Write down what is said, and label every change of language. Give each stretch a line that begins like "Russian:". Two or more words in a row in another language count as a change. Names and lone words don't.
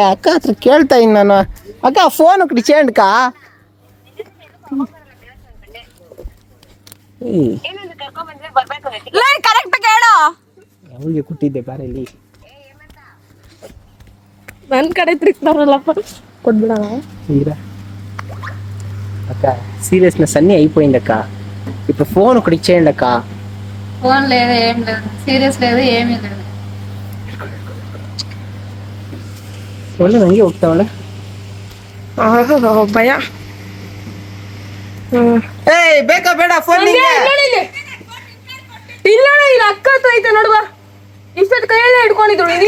Kannada: ಅಕ್ಕ ಹತ್ರ ಕೇಳ್ತಾ ಇನ್ ನಾನು. ಅಕ್ಕ ಫೋನ್ ಡಿಚೇಂಡ್ಕ ಕರೆಕ್ಟ್ ಕೇಳು. ಅವಳಿಗೆ ಕೊಟ್ಟಿದ್ದೆ ಬಾರಲ್ಲಿ. ನನ್ ಕಡೆ ತಿರುಗ್ತಾರಲ್ಲಪ್ಪ ಕೊಟ್ಬಿಡಣ.
Telugu: అక్క సీరియస్నెస్ అన్నీ అయిపోయిందక్క. ఇప్పుడు ఫోన్ ఒకటి ఇచ్చేయండి అక్క. ఫోన్ లేదు, ఏం లేదు, సీరియస్ లేదు, ఏమీ లేదు.
Kannada: ಒಳ್ಳೆ ನಂಗೆ ಹೋಗ್ತಾವಳೆ. ಭಯ. ಏಯ್ ಬೇಕಾ ಬೇಡ ಫೋನ್ ನಿಂಗೆ? ಇಲ್ಲ ಇಲ್ಲ ಅಕ್ಕ ಹತ್ರ ಐತೆ ನೋಡುವ. ಇಷ್ಟೊತ್ತು ಕೈಯಲ್ಲೇ ಹಿಡ್ಕೊಂಡಿದ್ರು.